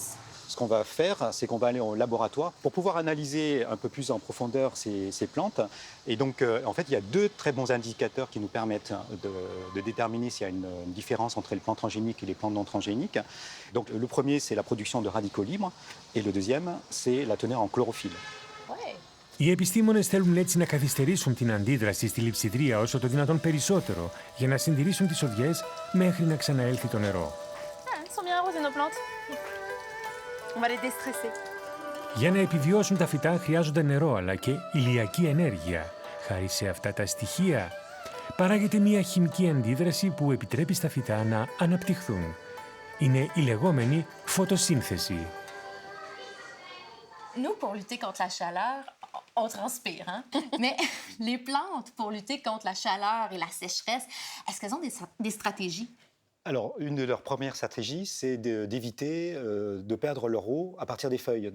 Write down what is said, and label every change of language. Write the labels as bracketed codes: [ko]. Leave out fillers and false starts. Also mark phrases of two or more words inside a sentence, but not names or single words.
[fr] Ce qu'on va faire, c'est qu'on va aller au laboratoire pour pouvoir analyser un peu plus en profondeur ces plantes. Et donc, en fait, il y a 2 très bons indicateurs qui nous permettent de déterminer s'il y a une différence entre les plantes transgéniques et les plantes non transgéniques. Donc, le premier, c'est la production de radicaux libres. Et le deuxième, c'est la teneur en chlorophylle. Ouais. [el] Οι επιστήμονες θέλουν έτσι να καθυστερήσουν την αντίδραση στη λειψιδρία όσο το δυνατόν περισσότερο για να συντηρήσουν τις οδιές μέχρι να ξαναέλθει το νερό. [fr] Elles sont bien arrosées nos plantes. On va les déstresser. [el] Για να επιβιώσουν τα φυτά χρειάζονται νερό αλλά και ηλιακή ενέργεια. Χάρη σε αυτά τα στοιχεία παράγεται μια χημική αντίδραση που επιτρέπει στα φυτά να αναπτυχθούν. Είναι η λεγόμενη φωτοσύνθεση. [fr] Nous, pour lutter contre la chaleur, on transpire, hein? Mais les plantes, pour lutter contre la chaleur et la sécheresse, est-ce qu'elles ont des stratégies? Alors, une de leurs premières stratégies, c'est d'éviter de perdre leur eau à partir des feuilles.